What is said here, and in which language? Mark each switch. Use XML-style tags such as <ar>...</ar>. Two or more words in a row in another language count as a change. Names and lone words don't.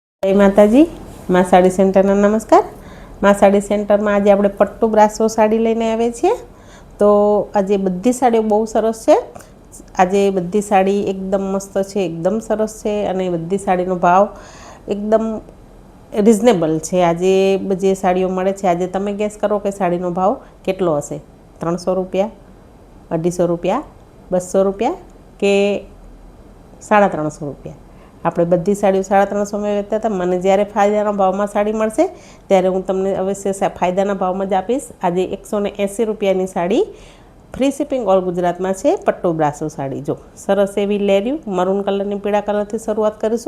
<hi>जय माताजी। मां साड़ी सेंटर नमस्कार। मां साड़ी सेंटर में आज</hi> <gu>આપણે પટ્ટુ બ્રાસો સાડી લઈને આવ્યા છીએ। તો આજે બધી સાડીઓ બહુ સરસ છે। આજે બધી સાડી એકદમ મસ્ત છે, એકદમ સરસ છે અને બધી સાડીનો ભાવ એકદમ</gu> <hi>रिजनेबल है।</hi> <gu>આજ જે સાડીઓ મળે છે આજ તમે ગેસ કરો કિ સાડીનો ભાવ કેટલો હશે। 300 રુપયા, 250 રુપયા, 200 રુપયા કે 350 રુપયા। આપણે બધી સાડીઓ 350 में વેચતા હતા। મને જ્યારે ફાયદાના ભાવમાં સાડી મળશે ત્યારે હું તમને અવશ્ય ફાયદાના ભાવમાં જ આપીશ। આજે 180 રૂપિયાની સાડી ફ્રી શિપિંગ ઓલ ગુજરાતમાં છે। પટ્ટુ બ્રાસો સાડી જો સરસ એવી લેર્યું મરૂન કલરની પીળા કલરથી શરૂઆત કરીશું।</gu>